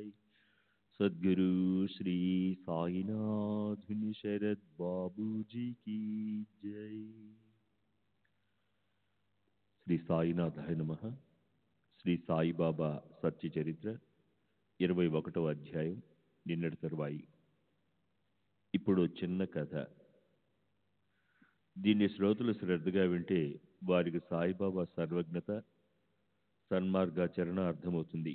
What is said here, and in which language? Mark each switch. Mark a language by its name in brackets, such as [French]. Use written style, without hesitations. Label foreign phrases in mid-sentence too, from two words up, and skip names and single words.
[Hindi] सद्गुरु श्री साईनाथ शरद बाबू जी की जय। [Telugu] శ్రీ సాయినాథాయ నమః. శ్రీ సాయిబాబా సత్య చరిత్ర 21వ అధ్యాయం, నిన్నటి తరువాయి. ఇప్పుడు చిన్న కథ. దీన్ని శ్రోతలు శ్రద్ధగా వింటే వారికి సాయిబాబా సర్వజ్ఞత, సన్మార్గాచరణ అర్థమవుతుంది.